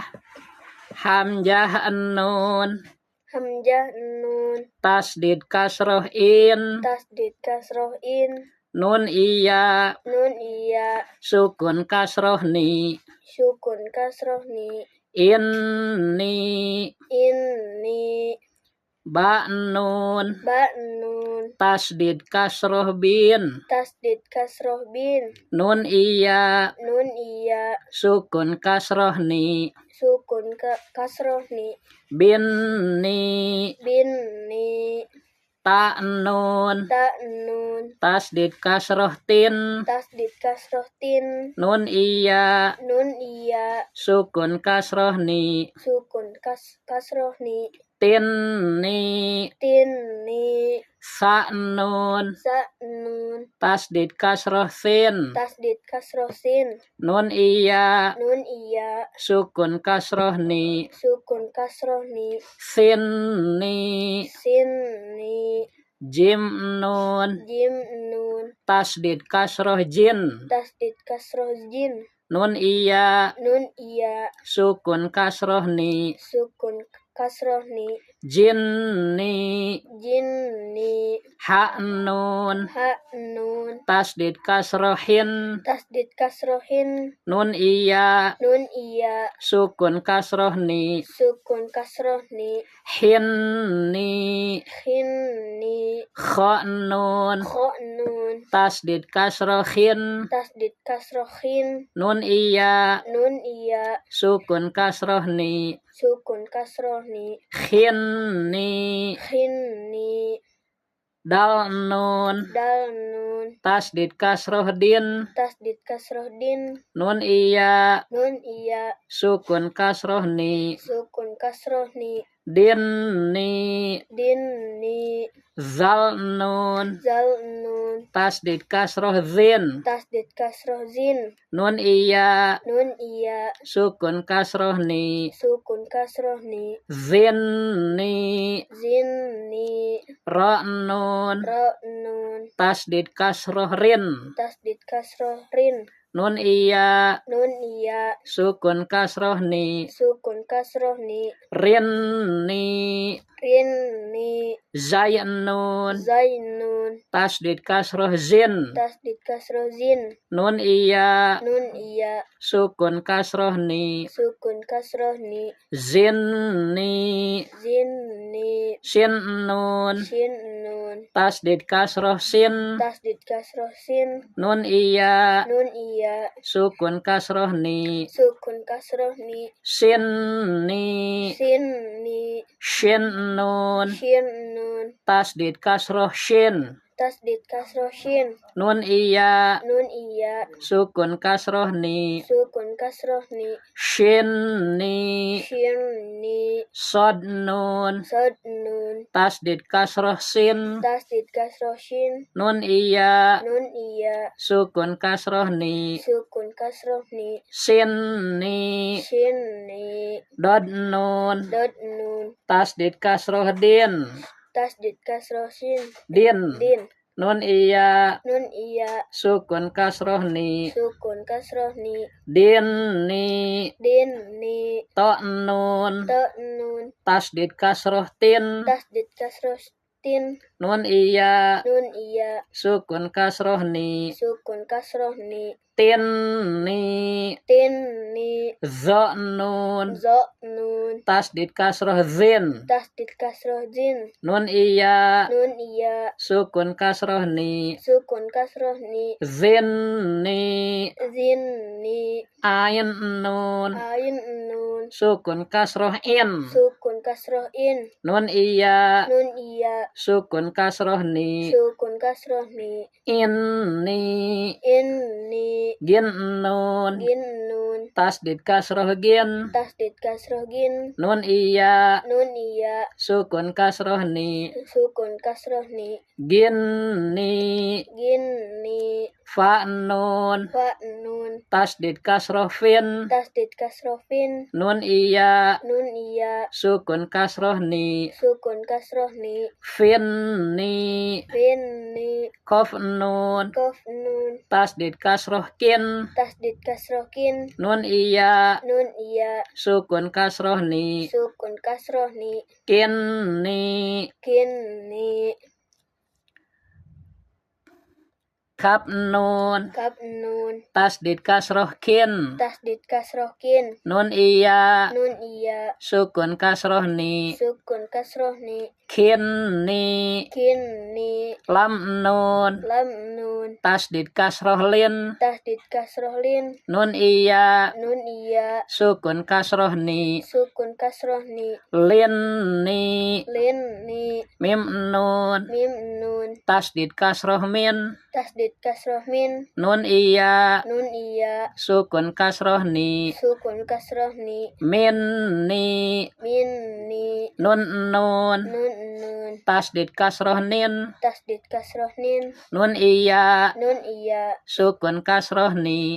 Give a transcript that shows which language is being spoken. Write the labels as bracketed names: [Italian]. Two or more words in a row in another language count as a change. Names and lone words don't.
[Indonesian] Hamzah nun. Hamzah nun. Tasdid kasroh in. Tasdid kasroh in. Nun iya. Nun iya. Sukun kasroh ni. Sukun kasroh ni. Inni. Inni. Ba nun. Ba nun. Tasdid kasroh bin. Tasdid kasroh bin. Nun iya. Nun iya. Sukun kasroh ni. Sukun kasroh ni. Bin ni. Bin ni. Ta nun. Ta nun. Tasdid kasroh tin. Tasdid kasroh tin. Nun iya. Nun iya. Sukun kasroh ni. Sukun kasroh ni. Tin ni. Tin ni. Sa nun. Sa nun. Tasdid kasroh sin. Tasdid kasroh sin. Nun iya. Nun iya. Sukun kasroh ni. Sukun kasroh ni. Sin ni. Sin ni. Jim nun. Jim nun. Tasdid kasroh jin. Tasdid kasroh jin. Nun iya. Nun iya. Sukun kasroh ni. Sukun kasroh ni. Jin ni. Jin ni. Ha nun. Ha nun. Tasdid kasroh hin. Tasdid kasroh hin. Nun iya. Nun iya. Sukun kasroh ni. Sukun kasroh ni. Hin ni. Hin ni. Kha nun. Kho nun. Tasdid kasroh hin. Tasdid kasroh hin. Nun iya. Nun iya. Sukun kasroh ni. Sukun kasroh ni. Hin ni. Hin ni. Dal nun. Dal nun. Tasdid kasroh din. Tasdid kasroh din. Nun iya. Nun iya. Sukun kasroh ni. Sukun kasroh ni. Din ni. Din ni. Zal nun. Zal nun. Tasdid kasroh zin. Tasdid kasroh zin. Nun iya. Nun iya. Sukun kasroh ni. Sukun kasroh ni. Zin ni. Zin ni. Ra nun. Ra nun. Tasdid kasroh rin. Tasdid kasroh rin. Nun iya. Nun iya. Sukun kasroh ni. Sukun kasroh ni. Rin ni. Rin ni. Zay nun. Zai nun. Tasdid kasroh zin. Tasdid kasroh zin. Nun iya. Nun iya. Sukun kasroh ni. Sukun kasroh ni. Zin ni. Zin ni. Sin nun. Shin nun. Tasdid kasroh sin. Tasdid kasroh sin. Nun iya. Nun iya. Sukun kasroh ni. Sukun kasroh ni. Sin ni. Sin ni. Shin nun. Shin nun. Tasdid kasroh shin. Tasdid kasroh shin. Nun iya. Nun iya. Sukun kasroh ni. Sukun kasroh ni. Shin ni. Shin ni. Sod nun. Sod nun. Tasdid kasroh sin. Tasdid kasroh shin. Nun iya. Nun iya. Sukun kasroh ni. Sukun kasroh ni. Sin ni. Shin ni. Dod nun. Dot nun. Tasdid kasroh din. Tasdid kasroh shin. Din. Din. Nun iya. Nun iya. Sukun kasroh ni. Sukun kasroh ni. Din ni. Din ni. To nun. To nun. Tasdid kasroh tin. Tasdid kasroh tin. Nun iya. Nun iya. Sukun kasroh ni. Sukun kasroh ni. Tin ni. Tin ni. Zo nun. Zo nun. Tasdid kasroh zin. Tasdid kasroh jin. Nun iya. Nun iya. Sukun kasroh ni. Sukun kasroh ni. Zin ni. Zin ni. Ain nun. Ain nun. Sukun kasroh in. Sukun kasroh in. Nun iya. Nun iya. Sukun kasroh ni. Sukun kasroh ni. Inni. Inni. Gin nun. Gin nun. Tasdid kasroh gin. Tasdid kasroh gin. Nun iya. Nun iya. Sukun kasroh ni. Sukun kasroh ni. Gin ni. Gin ni. Fa nun. Fa nun. Tasdid kasroh fin. Tasdid kasroh fin. Nun iya. Nun iya. Sukun kasroh ni. Sukun kasroh ni. Fin ni. Fin ni. Kof nun. Kof nun. Tasdid kasroh kin. Tasdid kasroh kin. Nun iya. Nun iya. Sukun kasroh ni. Sukun kasroh ni. Kin ni. Kin ni. Kap nun. Kap nun. Tasdid kasroh kin. Tasdid kasroh kin. Nun iya. Nun iya. Sukun kasroh ni. Sukun kasroh ni. Kin ni. Kin ni. Lam nun. Lam nun. Tasdid kasroh lin. Tasdid kasroh lin. Nun iya. Nun iya. Sukun kasroh ni. Sukun kasroh ni. Lin ni. Lin ni. Mim nun. Mim nun. Tasdid kasroh min. Tasdid kasroh min. Nun iya. Nun iya. Sukun kasroh ni. Sukun kasroh ni. Min ni. Min ni. Nun nun. Nun nun. Tasdid kasroh nin. Tasdid kasroh nin. Nun iya. Nun iya. Sukun kasroh ni.